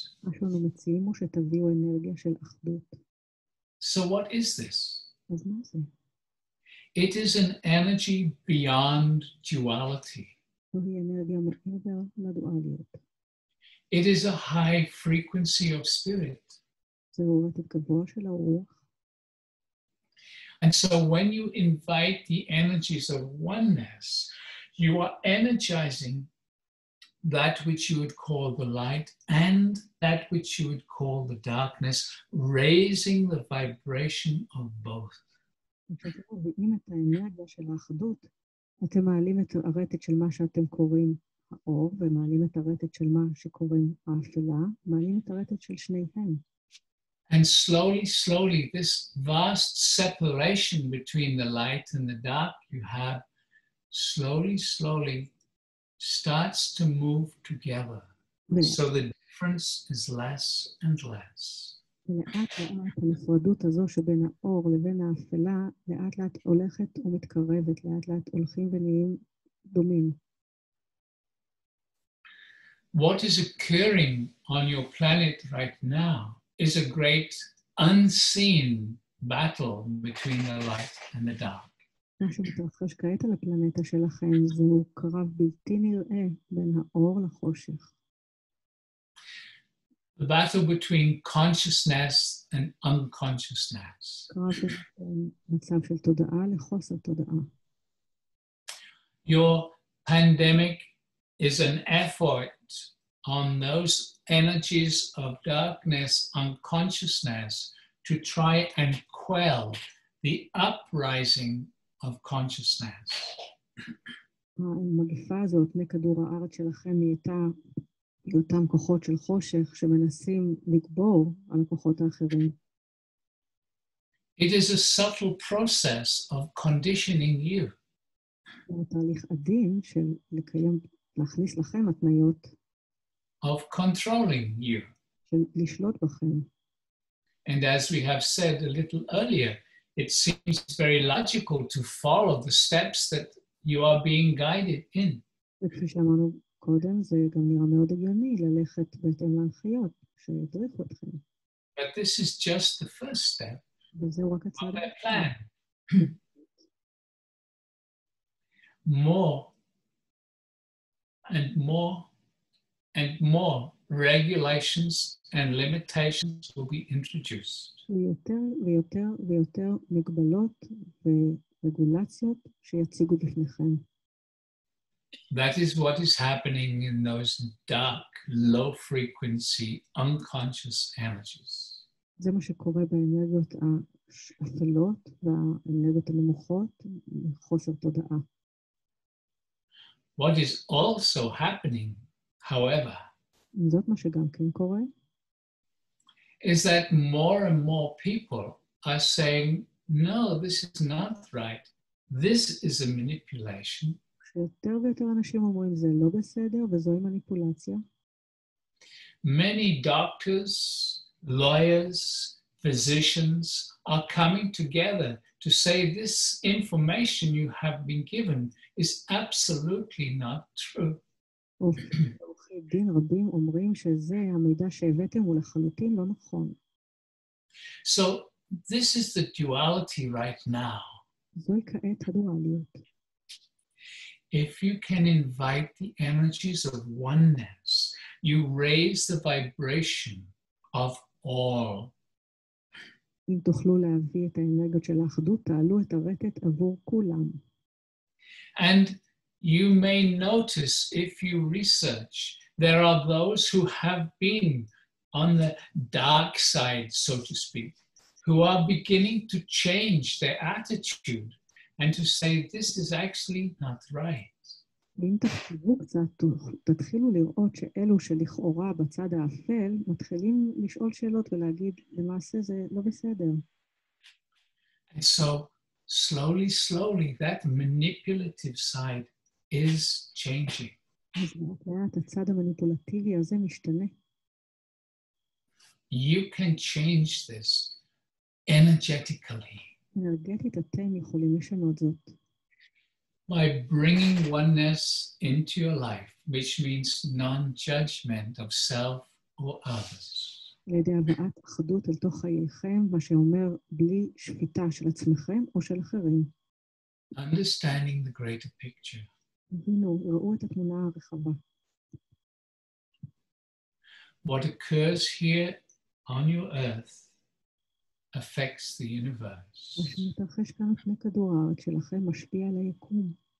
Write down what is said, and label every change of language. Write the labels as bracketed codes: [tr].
[he] מה שאנו מציעים הוא שתביאו אנרגיה של אחדות. [en] So what is this? [he] אז מה זה? [en] It is an energy beyond duality. [he] זוהי אנרגיה מעבר לדואליות. [en] It is a high frequency of spirit. [he] זהו רטט גבוה של הרוח. [en] And so when you invite the energies of oneness, you are energizing that which you would call the light and that which you would call the darkness, raising the vibration of both. [he] כשאתם מביאים את האנרגיה של האחדות, אתם מעלים את הרטט של מה שאתם קוראים האור, ומעלים את הרטט של מה שקוראים האפלה, מעלים את הרטט של שניהם. [en] And slowly, slowly, this vast separation between the light and the dark you have, slowly, slowly starts to move together. So the difference is less and less. [he] ולאט לאט הנפרדות הזו שבין האור לבין האפלה, לאט לאט הולכת ומתקרבת, לאט לאט הולכים ונהיים דומים. [en] What is occurring on your planet right now is a great unseen battle between the light and the dark. [he] מה שמתרחש כעת על הפלנטה שלכם זהו קרב בלתי נראה בין האור לחושך. [en] The battle between consciousness and unconsciousness. [he] קרב בין מצב של תודעה לחוסר תודעה. [en] Your pandemic is an effort on those energies of darkness, unconsciousness, to try and quell the uprising of consciousness. [he] המגפה הזאת מכדור הארץ שלכם הייתה אותם כוחות של חושך שמנסים לגבור על הכוחות האחרים. [en] It is a subtle process of conditioning you. [he] זה תהליך עדין של להכניס לכם התניות. [en] Of controlling you. [he] של לשלוט בכם. [en] And as we have said a little earlier, it seems very logical to follow the steps that you are being guided in. [he] וכפי שאמרנו קודם, זה גם נראה מאוד הגיוני ללכת בהתאם להנחיות שהדריכו אתכם. [en] But this is just the first step [he] וזהו רק [en] of [he] הצעד [en] that plan. More and more and more regulations and limitations will be introduced. [he] ויותר ויותר ויותר מגבלות ורגולציות שיציגו בפניכם. [en] That is what is happening in those dark, low-frequency, unconscious energies. [he] זה מה שקורה באנרגיות האפלות והאנרגיות הנמוכות מחוסר תודעה. [en] What is also happening, however, [he] זאת מה שגם כן קורה, [en] is that more and more people are saying, no, this is not right. This is a manipulation. [he] שיותר ויותר אנשים אומרים, זה לא בסדר, וזוהי מניפולציה. [en] Many doctors, lawyers, physicians are coming together to say this information you have been given is absolutely not true. [he] עורכי דין רבים אומרים שזה המידע שהבאתם הוא לחלוטין לא נכון. [en] So this is the duality right now. [he] זוהי כעת הדואליות. [en] If you can invite the energies of oneness, you raise the vibration of all. [he] אם תוכלו להביא את האנרגיות של האחדות, תעלו את הרטט עבור כולם. [en] And you may notice, if you research, there are those who have been on the dark side, so to speak, who are beginning to change their attitude and to say, this is actually not right. [he] ואם תחשבו קצת, תתחילו לראות שאלו שלכאורה בצד האפל, מתחילים לשאול שאלות ולהגיד, למעשה זה לא בסדר. [en] And so, slowly, slowly, that manipulative side is changing. [he] אז לאט הצד המניפולטיבי הזה משתנה. [en] You can change this energetically. [he] אנרגטית אתם יכולים לשנות זאת. [en] By bringing oneness into your life, which means non-judgment of self or others. [he] על ידי הבאת אחדות אל תוך חייכם, מה שאומר בלי שפיטה של עצמכם או של אחרים. [en] Understanding the greater picture. [he] הבינו, ראו את התמונה הרחבה. [en] What occurs here on your earth affects the universe. [he] מה שמתרחש כאן על פני כדור הארץ שלכם משפיע על היקום.